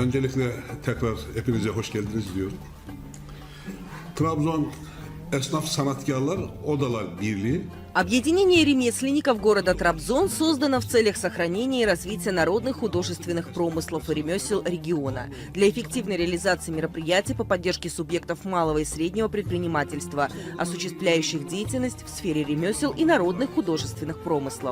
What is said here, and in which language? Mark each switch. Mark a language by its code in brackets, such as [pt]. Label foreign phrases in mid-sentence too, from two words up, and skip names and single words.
[tr] Öncelikle tekrar hepinize hoş geldiniz diyorum. Trabzon Esnaf Sanatkarlar Odalar Birliği [ru] Объединение ремесленников города Трабзон создано в целях сохранения и развития народных художественных промыслов и ремесел региона для эффективной реализации мероприятий по поддержке субъектов малого и среднего предпринимательства, осуществляющих деятельность в сфере ремесел и народных художественных промыслов.